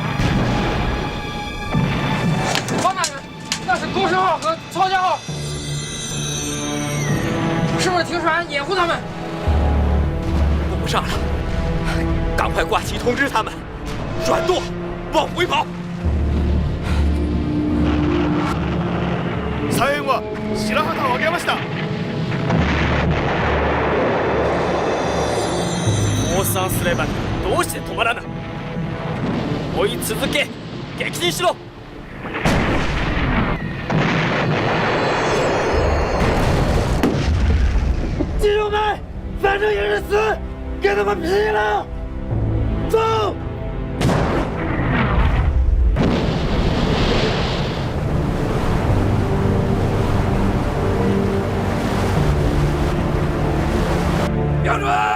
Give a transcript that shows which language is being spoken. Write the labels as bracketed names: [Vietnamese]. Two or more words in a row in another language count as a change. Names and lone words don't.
[Chinese] 方大人，那是高升号和曹江号，是不是停船掩护他们？顾不上了，赶快挂旗通知他们，转舵，往回跑。 [Japanese] 左舷は白旗を上げました。降参すればどうして止まらぬ。追い続け、撃沈しろ。 [Chinese] 弟兄们，反正也是死，跟他们拼了！走！标准！